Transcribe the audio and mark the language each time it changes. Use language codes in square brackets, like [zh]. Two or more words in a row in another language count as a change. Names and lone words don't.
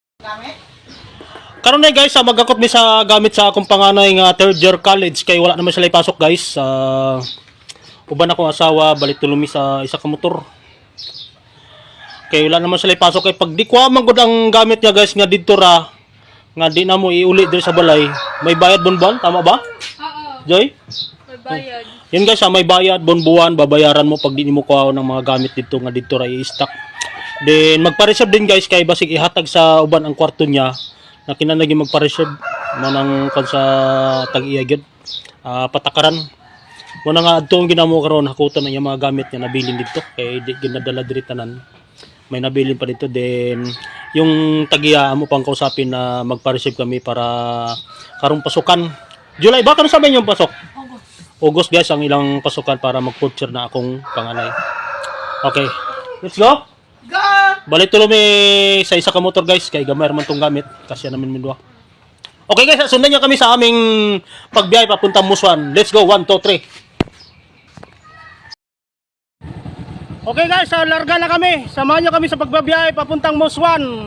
[ceb] Karon na guys, magakot mi sa gamit sa akong panganay nga [en] third year college [ceb] kay wala naman sila ipasok guys. Uban akong asawa balik tulumi sa isa ka motor. Kay wala naman sila ipasok kay pag di ko magud ang gamit niya guys nga didto ra nga di na mo iuli diri sa balay. [tl] May bayad buwan, tama ba? Oo. Joy? May bayad. Yan guys, may bayad buwan, babayaran mo pag di mo kuha ng mga gamit dito nga dito ra i-stock. [ceb] Then magpa-reserve din guys kay basig ihatag sa uban ang kwarto niya. Na kinanagi magpa-reserve manang kon sa tag-iya gyud patakaran mo na nga adtong ginamo karon hakuton ang mga gamit niya nabilin dito kay di ginadala diri tanan may nabilin pa dito then yung tag-iya amo pang kausapin na magpa-reserve kami para karong pasukan July ba kano [tl] sabi niyo pasok [ceb] August guys ang ilang pasukan para mag-culture na akong panganay. [en] Okay, let's go. [ceb] Balik tulo mi sa isa ka motor guys kay gamay man tong gamit kasi namin mindua. [tl] Okay guys, sundan niyo kami sa aming pagbiyahe papuntang Muswan. [en] Let's go. 1 2 3. [tl] Okay guys, larga na kami. Samahan niyo kami sa pagbiyahe papuntang Muswan.